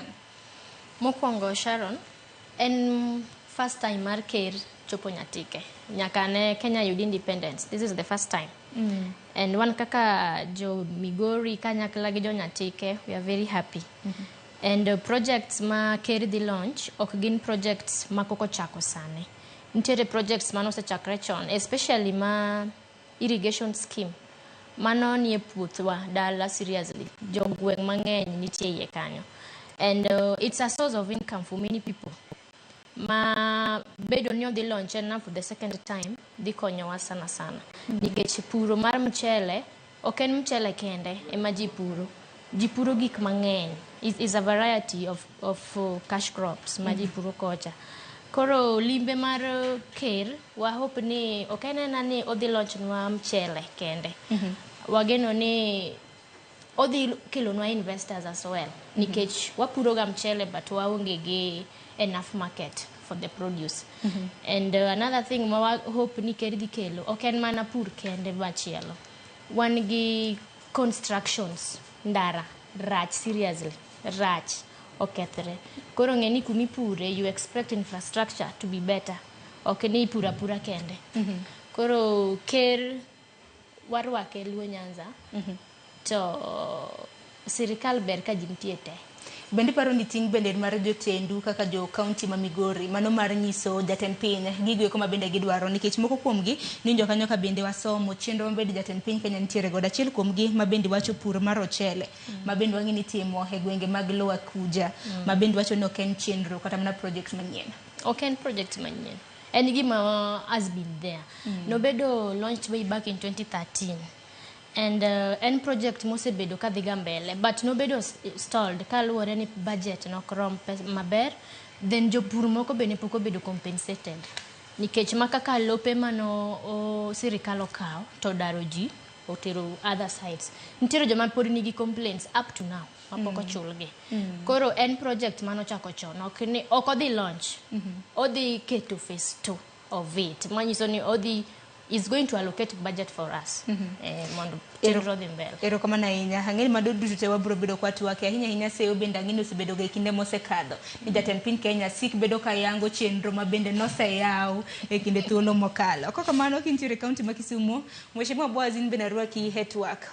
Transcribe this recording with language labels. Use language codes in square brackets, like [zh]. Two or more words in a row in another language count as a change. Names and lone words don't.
[luo] mokwongo Sharon en [en] first time [luo] mar ker chopo Nyatike nyaka ne Kenya yud independence [en] this is the first time [luo] And wan kaka jo Migori kanyakla gi jo Nyatike, [en] we are very happy. [luo] And projects ma Ker dhi launch ok gin projects ma koko chako sani. Nitiere projects ma nosechakre chon, especially ma irrigation scheme. Mano nie puothwa dala seriously. Jo gweng' mang'eny nitie iye kanyo. [en] And it's a source of income for many people. [luo] Ma bedo ni odhi launch na [en] for the second time [luo] dhi konyowa sana sana. Nikech puro mar mchele, ok en mchele kende ema ji puro. Ji puro gik mang'eny. [en] Is a variety of cash crops [luo] ma ji puro kocha. Koro limbe mar Ker, wa hope ni ok en ni odhi launch nwa mchele kende. Wageno ni odhi kelonwa investors [en] as well. [luo] Nikech wapuro ga mchele but waonge gi [en] enough market for the produce. [luo] And another thing ma hope ni Ker dhi kelo, ok en mana pur kende machielo. Wan gi constructions, ndara, rach seriously, rach okethre. Koro ng'eni kumi pure, [en] you expect infrastructure to be better. [luo] Ok ni pura kende. Koro Ker warwake Luo Nyanza, to sirikal ber ka ji nitie te. Bende paro ni ting' bende mar jotendu kaka jo county ma Migori, mano mar nyiso jatend piny gigo eko ma bende gidwaro, nikech moko kuomgi ninjo kanyo ka bende wasomo chenro ma bende jatend piny Kenya nitiere godo. Achiel kuomgi ma bende wacho pur mar ochele, ma bende wang'eni timo e gwenge mag Lower Kuja, ma bende wacho ni ok en chenro kata mana project manyien. Ok en project manyien. En gima [en] has been there. Nobedo launched way back in 2013. [luo] And en project mosebedo ka dhiga mbele, but nobedo stalled kaluwore ni budget nok rom maber, then jopur moko bende pok obedo compensated. Nikech makaka lope mano sirikal okaw to daro ji otero [en] other sides. [luo] Nitiere joma pod nigi complaints [en] up to now [luo] mapok ochulgi. Koro en project mano chako chon, ok odhi launch. Odhi keto [en] phase 2 of it. [luo] Manyiso ni [en] is going to allocate budget for us. [luo] Mondo chenro dhi mbele. Erokamano ahinya. Ang'eni mado duto te wabiro bedo kwa twake. Ahinya seyo bende ang'eni osebedo ga kinde mosekadho. Ni jatend piny Kenya sik bedo ka yango chenro ma bende noseyaw e kinde thuolo mokalo. Koko kamano kintiere kaunti ma Kisumu, Mheshimiwa Boaz bende narwaki Hetwork.